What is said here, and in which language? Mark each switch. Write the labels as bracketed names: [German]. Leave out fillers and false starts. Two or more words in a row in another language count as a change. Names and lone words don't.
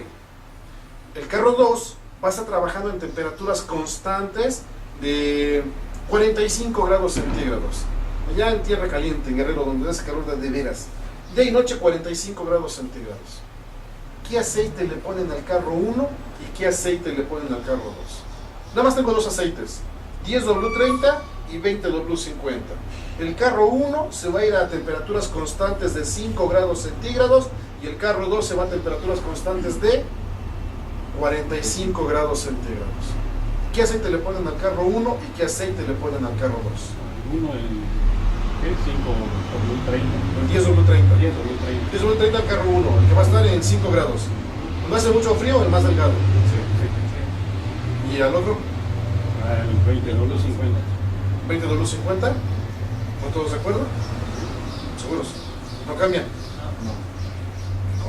[Spanish] El carro 2 va a estar trabajando en temperaturas constantes de 45 grados centígrados. Allá en tierra caliente, en Guerrero, donde hace calor de veras. Día y noche 45 grados centígrados. ¿Qué aceite le ponen al carro 1 y qué aceite le ponen al carro 2? Nada más tengo 2 aceites, 10W30 y 20W50. El carro 1 se va a ir a temperaturas constantes de 5 grados centígrados y el carro 2 se va a temperaturas constantes de 45 grados centígrados. ¿Qué aceite le ponen al carro 1 y qué aceite le ponen al carro 2? Uno, ¿qué? 5W30. El 10W30. 10W30. 10W30 al carro 1, el que va a estar en 5 grados. ¿No hace mucho frío? El más delgado. Sí, sí. ¿Y al otro? El 20W50. 20W50. ¿No todos de acuerdo? ¿Seguros? ¿No cambian? No.